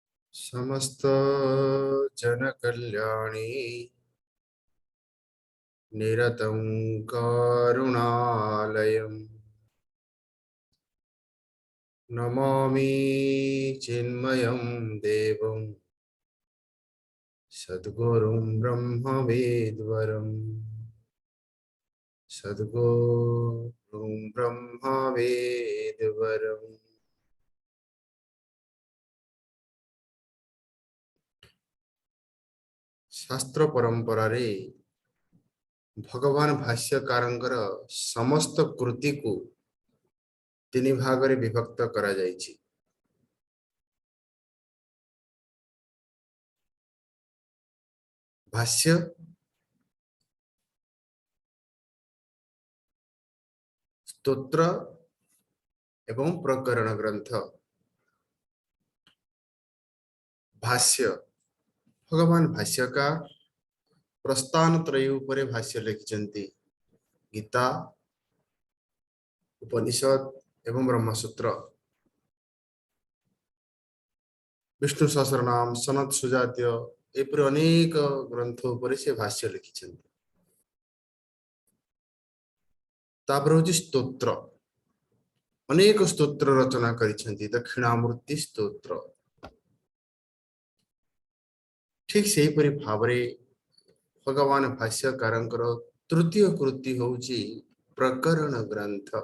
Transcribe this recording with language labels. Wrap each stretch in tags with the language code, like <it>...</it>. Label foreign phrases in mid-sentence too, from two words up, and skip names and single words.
<sa>समस्त जन कल्याणी निरतं करुणालयम् नमामि चिन्मयं देवं सद्गुरुं ब्रह्मवेद्वरम् सद्गुरुं ब्रह्मवेद्वरम्।</sa> <or>ଶାସ୍ତ୍ର ପରମ୍ପରା ରେ ଭଗବାନ ଭାଷ୍ୟକାରଙ୍କର ସମସ୍ତ କୃତି କୁ ତିନି ଭାଗ ରେ ବିଭକ୍ତ କରା ଯାଇଛି। ଭାଷ୍ୟ, ସ୍ତୋତ୍ର ଏବଂ ପ୍ରକରଣ ଗ୍ରନ୍ଥ। ଭାଷ୍ୟ ଭଗବାନ ଭାଷ୍ୟକାର ପ୍ରସ୍ଥାନ ତ୍ରୟ ଉପରେ ଭାଷ୍ୟ ଲେଖିଛନ୍ତି। ଗୀତା, ଉପନିଷଦ ଏବଂ ବ୍ରହ୍ମସୂତ୍ର, ବିଷ୍ଣୁ ସହସ୍ରନାମ, ସନତ ସୁଜାତୀୟ ଏପରି ଅନେକ ଗ୍ରନ୍ଥ ଉପରେ ସେ ଭାଷ୍ୟ ଲେଖିଛନ୍ତି। ତାପରେ ହେଉଛି ସ୍ତୋତ୍ର। ଅନେକ ସ୍ତୋତ୍ର ରଚନା କରିଛନ୍ତି। ଦକ୍ଷିଣାମୂର୍ତ୍ତି ସ୍ତୋତ୍ର ଠିକ୍ ସେ ପରି ଭାବରେ ଭଗବାନ ଭାଷ୍ୟକାରଙ୍କର ତୃତୀୟ କୃତି ହେଉଛି ପ୍ରକରଣ ଗ୍ରନ୍ଥ।</or>